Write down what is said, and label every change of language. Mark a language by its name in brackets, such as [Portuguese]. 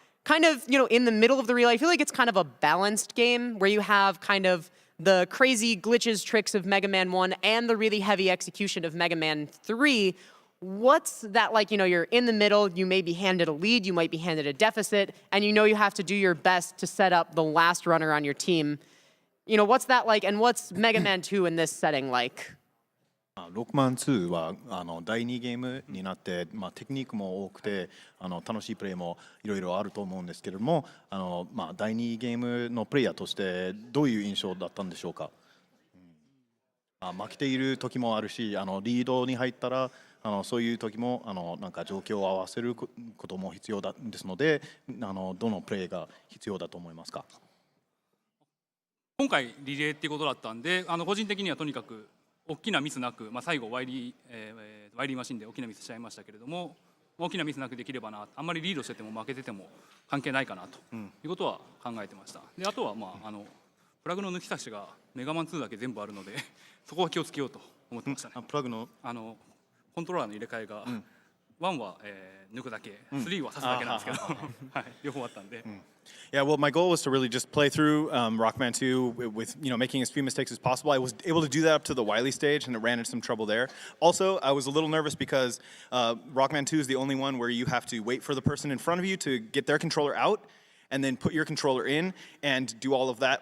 [English] Kind of, in the middle of the relay, I feel like it's kind of a balanced game where you have kind of the crazy glitches, tricks of Mega Man 1 and the really heavy execution of Mega Man 3. What's that like? You're in the middle, you may be handed a lead, you might be handed a deficit, and you have to do your best to set up the last runner on your team. What's that like, and what's Mega Man 2 in this setting like? [Japanese] 6マン2は第2ゲームになって、テクニックも多くて楽しいプレーもいろいろあると思うんですけれども第2ゲームのプレイヤーとしてどういう印象だったんでしょうか。負けている時もあるしリードに入ったらそういう時もなんか状況を合わせることも必要ですのでどのプレーが必要だと思いますか。今回リレーっていうことだったんで個人的にはとにかく大きなミスなく、最後ワイリーマシンで大きなミスしちゃいましたけれども大きなミスなくできればなあんまりリードしてても負けてても関係ないかなということは考えてました。であとはプラグの抜き差しがメガマン2だけ全部あるのでそこは気をつけようと思ってましたね。プラグのコントローラーの入れ替えが、1は、抜くだけ、3は刺すだけなんですけど、はい、両方あったんで。 [English] Yeah, well, my goal was to really just play through Rockman 2 with making as few mistakes as possible. I was able to do that up to the Wily stage, and it ran into some trouble there. Also, I was a little nervous because Rockman 2 is the only one where you have to wait for the person in front of you to get their controller out, and then put your controller in and do all of that.